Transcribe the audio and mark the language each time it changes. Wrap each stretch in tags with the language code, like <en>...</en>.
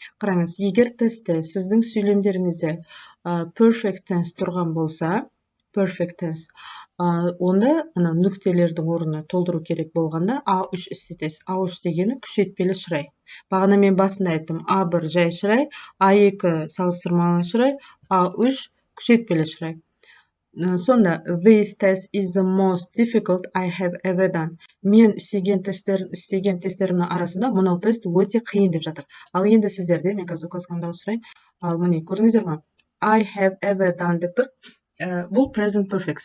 <kk>Қараңыз, егер тестте сіздің сөйлемдеріңізде perfect tense тұрған болса, perfect tense, онда нүктелердің орнына толтыру керек болғанда A3 істетесіз. A3 дегені күшейтпелі шырай. Бағана мен басында айттым, A1 жай шырай, A2 салыстырмалы шырай, A3 күшейтпелі шырай. Сонда,</kk> <en>this test is the most difficult I have ever done.</en> <kk>Мен істеген тесттерімнің арасында мұнау тест өте қиын деп жатыр. Ал енді сіздерде, мен қазір указкамда сұрайын. Ал міне, көрдіңіздер ме?</kk> <en>I have ever done</en> <kk>деп тұр. Бұл</kk> <en>present perfect.</en>